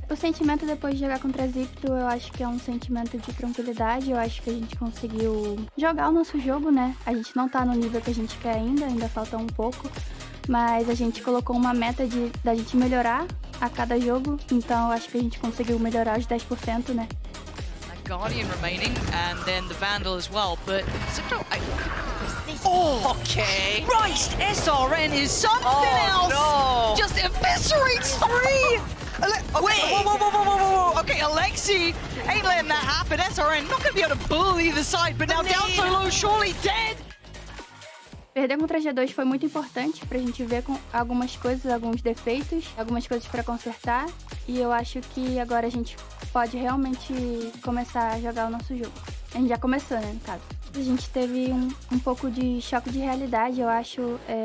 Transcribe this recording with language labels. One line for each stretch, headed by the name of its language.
Portuguese: O sentimento depois de jogar contra a Zipto, eu acho que é um sentimento de tranquilidade, eu acho que a gente conseguiu jogar o nosso jogo, né. A gente não tá no nível que a gente quer ainda falta um pouco, mas a gente colocou uma meta da gente melhorar a cada jogo, então eu acho que a gente conseguiu melhorar os 10%, né.
English: Guardian remaining, and then the Vandal as well, but Zipto, oh, okay. Christ, SRN is something else! No. Just eviscerates three! Wait, whoa. Okay, Alexi ain't letting that happen. SRN not gonna be able to bull either side, but now down so low, surely dead!
Portuguese: Perder contra a G2 foi muito importante pra gente ver com algumas coisas, alguns defeitos, algumas coisas pra consertar. E eu acho que agora a gente pode realmente começar a jogar o nosso jogo. A gente já começou, né, no caso. A gente teve um pouco de choque de realidade, eu acho.